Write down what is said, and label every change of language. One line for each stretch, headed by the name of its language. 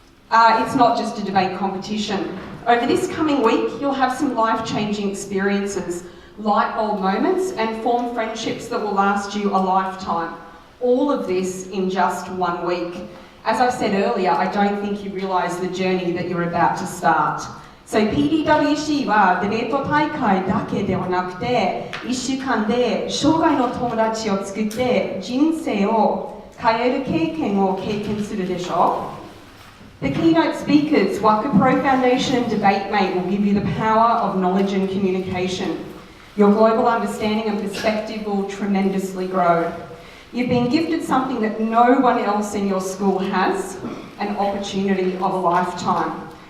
English: It's not just a debate competition. Over this coming week, you'll have some life-changing experiences, light bulb moments, and form friendships that will last you a lifetime. All of this in just 1 week. As I said earlier, I don't think you realise the journey that you're about to start.
Japanese: So PDWC はデベート大会だけではなくて、1週間で生涯の友達を作って人生を変える経験を経験するでしょう。
English: The keynote speakers, WakuPro Foundation and DebateMate will give you the power of knowledge and communication. Your global understanding and perspective will tremendously grow. You've been gifted something that no one else in your school has, an opportunity of a lifetime.